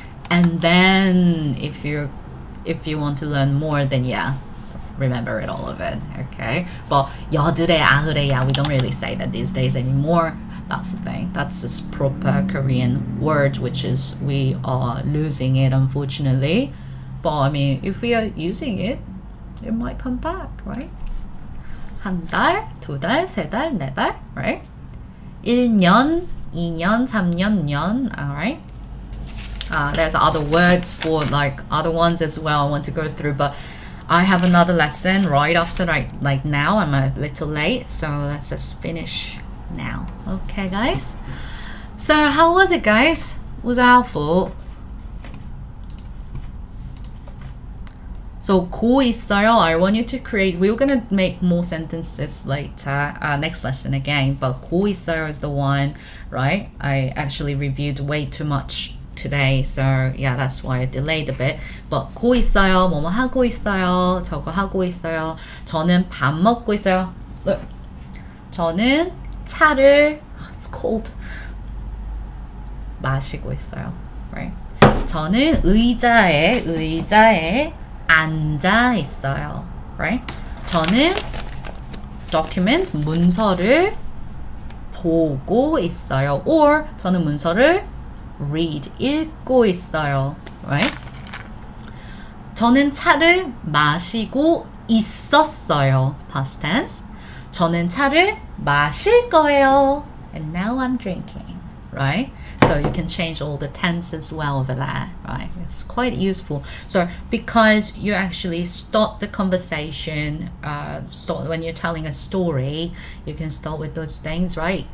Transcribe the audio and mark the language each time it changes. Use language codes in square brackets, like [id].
[en] And then if you want to learn more, then yeah, remember it, all of it, okay? But 여드레, 아흐레, yeah, we don't really say that these days anymore. That's the thing. That's this proper Korean word, which is we are losing it, unfortunately. But I mean, if we are using it, it might come back, right? [ko] 한 달, 두 달, 세 달, 네 달, right? 1년, 2년, 3년, 년, all right? [en] There's other words for like other ones as well I want to go through, but I have another lesson right after, like now. I'm a little late, so let's just finish now. Okay, guys? So how was it, guys? Was it helpful? So 고 있어요. I want you to create. We're gonna make more sentences later, next lesson again. But 고 있어요 is the one, right? I actually reviewed way too much today, so yeah, that's why I delayed a bit. [ko] But 고 있어요, 뭐뭐 하고 있어요, 저거 하고 있어요, 저는 밥 먹고 있어요. Look, 저는 차를 [en] it's cold [ko] 마시고 있어요, right? 저는 의자에 앉아 있어요, right? 저는 document 문서를 보고 있어요, or 저는 문서를 read 읽고 있어요, right? 저는 차를 마시고 있었어요, [en] past tense. [ko] 저는 차를 마실 거예요, [en] and now I'm drinking, right? So you can change all the tense as well over that, right? It's quite useful. So because you actually start the conversation, start when you're telling a story, you can start with those things, right?